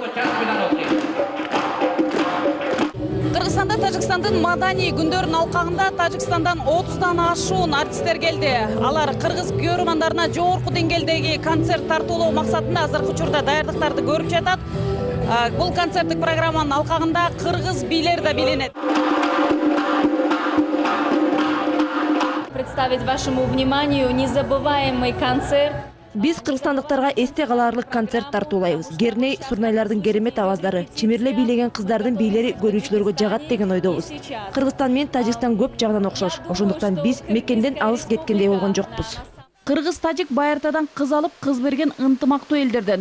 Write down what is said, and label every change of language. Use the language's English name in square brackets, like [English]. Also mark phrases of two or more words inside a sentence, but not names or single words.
[Kyrgyz] Кыргызстанда Тажикстандын маданий күндөрүнүн алкагында Тажикстандан 30дан ашуун артисттер келди. Алар кыргыз көрөрмандарына жогорку деңгээлдеги концерт тартуулоо максатында азыркы учурда даярдыктарды көрүп жатат. Бул концерттик программанын алкагында кыргыз бийлери да биленет. [Russian] Представить вашему вниманию незабываемый концерт. [Kyrgyz] Биз кыргызстандыктарга эсте калаарлык концерт тартуулайбыз. Герней сурнайлардын керемет аваздары, чимирле бийлеген кыздардын бийлери көрүүчүлөргө жагат деген ойдобуз. Кыргызстан менен Тажикстан көп жагынан окшош. Ошондуктан биз мекенден алыс кеткендей болгон жокпуз. Кыргыз-тажик байыртадан кыз алып, кыз берген ынтымактуу элдерден.